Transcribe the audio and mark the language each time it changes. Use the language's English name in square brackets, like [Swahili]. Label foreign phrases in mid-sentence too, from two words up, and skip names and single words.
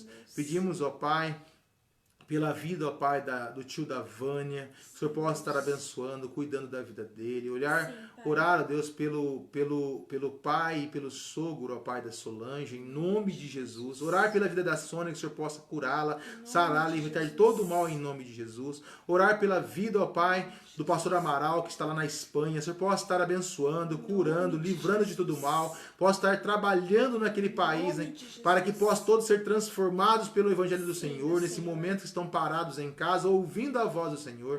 [Portuguese] Pedimos, ó Pai, pela vida, ó Pai, do tio da Vânia, que o Senhor possa estar abençoando, cuidando da vida dele, orar, ó Deus, pelo pai e pelo sogro, ó Pai, da Solange, em nome de Jesus, orar pela vida da Sônia, que o Senhor possa curá-la, sará-la, libertar de todo o mal, em nome de Jesus, orar pela vida, ó Pai, do pastor Amaral, que está lá na Espanha, o Senhor possa estar abençoando, curando, livrando de todo o mal, possa estar trabalhando naquele país, né, para que possam todos ser transformados pelo Evangelho do Senhor, nesse momento que estão parados em casa, ouvindo a voz do Senhor.